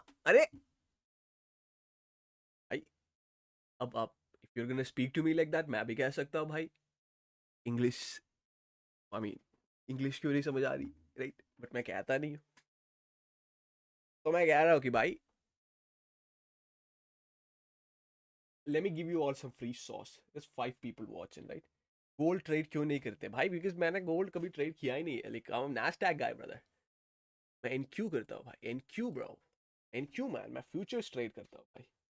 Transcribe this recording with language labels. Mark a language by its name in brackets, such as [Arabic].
[Hindi] अरे भाई अब आप [English] if you're gonna speak to me like that [Hindi] मैं भी कह सकता हूँ भाई. English, [English] I mean [Hindi] English क्यों नहीं समझ आ रही, right? But मैं कहता नहीं हूँ. तो मैं कह रहा हूँ कि भाई [English] let me give you all some free sauce. There's 5 people watching, right? [Hindi] Gold trade क्यों नहीं करते भाई? बिकॉज मैंने गोल्ड कभी ट्रेड किया ही नहीं है. [English] Like I am Nasdaq guy brother. [Hindi] मैं एनक्यू करता हूँ भाई. NQ bro. NQ man. मैं फ्यूचर्स ट्रेड करता हूँ भाई.